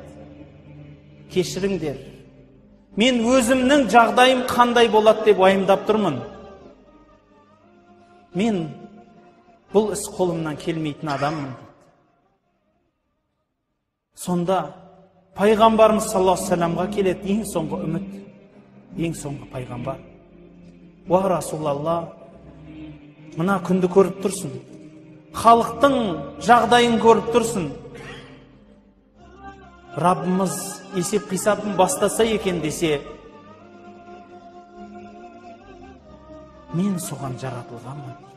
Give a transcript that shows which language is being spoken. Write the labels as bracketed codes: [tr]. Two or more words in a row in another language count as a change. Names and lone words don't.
[kk] Кешіріңдер, мен өзімнің жағдайым қандай болады деп уайымдап тұрмын. Мен бұл іс қолымнан келмейтін адаммын. Сонда пайғамбарымыз [ar] صلى الله عليه وسلم [kk] келеді ең соңғы үміт, ең соңғы пайғамбар. [ar] يا رسول الله, [kk] мына күнді көріп тұрсың, халықтың жағдайын көріп тұрсың. Раббымыз есеп қисабын бастаса екен десе, мен соған жаратылғанмын.